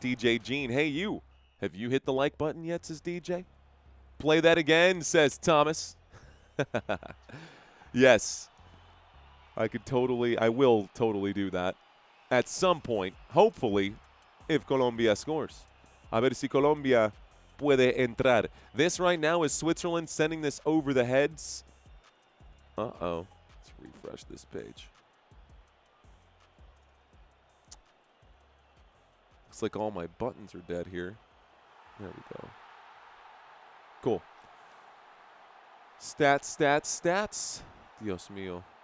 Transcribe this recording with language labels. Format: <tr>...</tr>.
<en>DJ Gene, hey you. Have you hit the like button yet, says DJ? Play that again, says Thomas. Yes. I will totally do that at some point, hopefully, if Colombia scores.</en> <es>A ver si Colombia puede entrar.</es> <en>This right now is Switzerland sending this over the heads. Uh-oh. Let's refresh this page. Looks like all my buttons are dead here. There we go. Cool. Stats.</en> <es>Dios mío.</es>